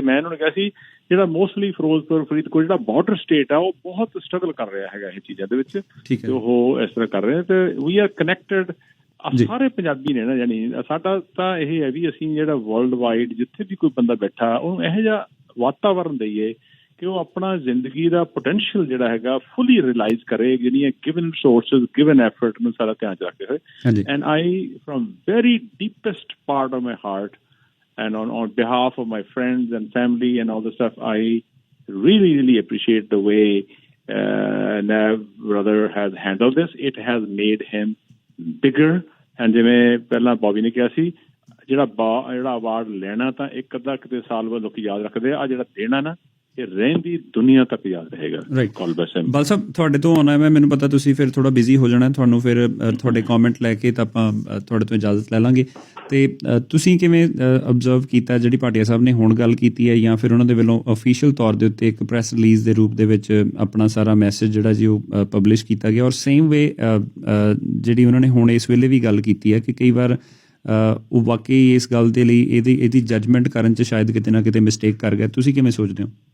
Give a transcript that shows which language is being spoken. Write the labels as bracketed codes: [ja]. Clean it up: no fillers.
[pa] ਮੈਂ ਇਹਨਾਂ ਨੂੰ ਕਿਹਾ ਸੀ ਜਿਹੜਾ ਮੋਸਟਲੀ ਫਿਰੋਜ਼ਪੁਰ, ਫਰੀਦਕੋਟ ਜਿਹੜਾ ਬਾਰਡਰ ਸਟੇਟ ਆ, ਉਹ ਬਹੁਤ ਸਟਰਗਲ ਕਰ ਰਿਹਾ ਹੈਗਾ ਇਹ ਚੀਜ਼ਾਂ ਦੇ ਵਿੱਚ, ਤੇ ਉਹ ਇਸ ਤਰ੍ਹਾਂ ਕਰ ਰਹੇ ਤੇ [en] We R connected. [pa] ਸਾਰੇ ਪੰਜਾਬੀ ਨੇ ਨਾ, ਜਾਨੀ ਸਾਡਾ ਤਾਂ ਇਹ ਹੈ ਵੀ ਅਸੀਂ ਜਿਹੜਾ ਵਰਲਡ ਵਾਈਡ ਜਿੱਥੇ ਵੀ ਕੋਈ ਬੰਦਾ ਬੈਠਾ ਉਹਨੂੰ ਇਹੋ ਜਿਹਾ ਵਾਤਾਵਰਨ ਦੇਈਏ ਕਿ ਉਹ ਆਪਣਾ ਜ਼ਿੰਦਗੀ ਦਾ ਪੋਟੈਂਸ਼ੀਅਲ ਜਿਹੜਾ ਹੈਗਾ ਫੁੱਲੀ ਰਿਅਲਾਈਜ਼ ਕਰੇ, ਜਿਹੜੀਆਂ ਗਿਵਨ ਰਿਸੋਰਸਿਸ, ਗਿਵਨ ਐਫਰਟ ਨੂੰ ਸਾਰਾ ਧਿਆਨ ਚ ਰੱਖਦੇ ਹੋਏ। [en] And I from very deepest part of my heart and on behalf of my friends and family and all the stuff, I really appreciate the way Nav brother has handled this. It has made him bigger, and [pa] ਜਿਵੇਂ ਪਹਿਲਾਂ ਬੌਬੀ ਨੇ ਕਿਹਾ ਸੀ, ਜਿਹੜਾ award ਲੈਣਾ ਤਾਂ ਇੱਕ ਅੱਧਾ ਕਿਤੇ ਸਾਲ ਬਾਅਦ ਲੋਕ ਯਾਦ ਰੱਖਦੇ ਆ, ਜਿਹੜਾ ਦੇਣਾ ਨਾ ਇਹ ਰਹਿੰਦੀ ਦੁਨੀਆ ਤੱਕ ਯਾਦ ਰਹੇਗਾ। ਬਲ ਸਾਹਿਬ ਤੁਹਾਡੇ ਤੋਂ ਆਉਣਾ ਮੈਂ, ਮੈਨੂੰ ਪਤਾ ਤੁਸੀਂ ਫਿਰ ਥੋੜਾ ਬਿਜ਼ੀ ਹੋ ਜਾਣਾ, ਤੁਹਾਨੂੰ ਫਿਰ ਤੁਹਾਡੇ ਕਮੈਂਟ ਲੈ ਕੇ ਤਾਂ ਆਪਾਂ ਤੁਹਾਡੇ ਤੋਂ ਇਜਾਜ਼ਤ ਲੈ ਲਾਂਗੇ। ਤੇ ਤੁਸੀਂ ਕਿਵੇਂ ਅਬਜ਼ਰਵ ਕੀਤਾ ਜਿਹੜੀ ਭਾਟੀਆ ਸਾਹਿਬ ਨੇ ਹੁਣ ਗੱਲ ਕੀਤੀ ਹੈ, ਜਾਂ ਫਿਰ ਉਹਨਾਂ ਦੇ ਵੱਲੋਂ ਅਫੀਸ਼ੀਅਲ ਤੌਰ ਦੇ ਉੱਤੇ ਇੱਕ ਪ੍ਰੈਸ ਰਿਲੀਜ਼ ਦੇ ਰੂਪ ਦੇ ਵਿੱਚ ਆਪਣਾ ਸਾਰਾ ਮੈਸੇਜ ਜਿਹੜਾ ਜੀ ਉਹ ਪਬਲਿਸ਼ ਕੀਤਾ ਗਿਆ, ਔਰ ਸੇਮ ਵੇ ਜਿਹੜੀ ਉਹਨਾਂ ਨੇ ਹੁਣ ਇਸ ਵੇਲੇ ਵੀ ਗੱਲ ਕੀਤੀ ਹੈ ਕਿ ਕਈ ਵਾਰ ਉਹ ਵਾਕਈ ਇਸ ਗੱਲ ਦੇ ਲਈ ਇਹਦੀ ਜੱਜਮੈਂਟ ਕਰਨ 'ਚ ਸ਼ਾਇਦ ਕਿਤੇ ਨਾ ਕਿਤੇ ਮਿਸਟੇਕ ਕਰ ਗਿਆ, ਤੁਸੀਂ ਕਿਵੇਂ ਸੋਚਦੇ ਹੋ?